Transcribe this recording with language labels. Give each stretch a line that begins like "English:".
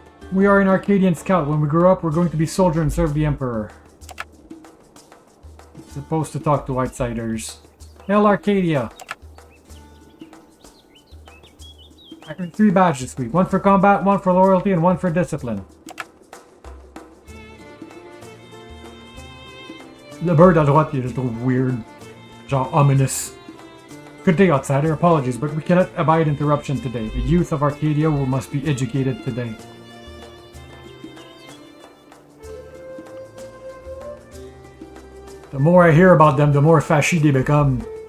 English: We are an Arcadian scout. When we grow up, we're going to be soldier and serve the Emperor. Supposed to talk to outsiders. Hail Arcadia! I earned 3 badges this week. 1 for combat, 1 for loyalty, and 1 for discipline.
French: Le bird à droite, je le trouve weird.
English: Genre ominous. Good day, outsider. Apologies, but we cannot abide interruption today. The youth of Arcadia must be educated today. The more I hear about them, the more fashy they become.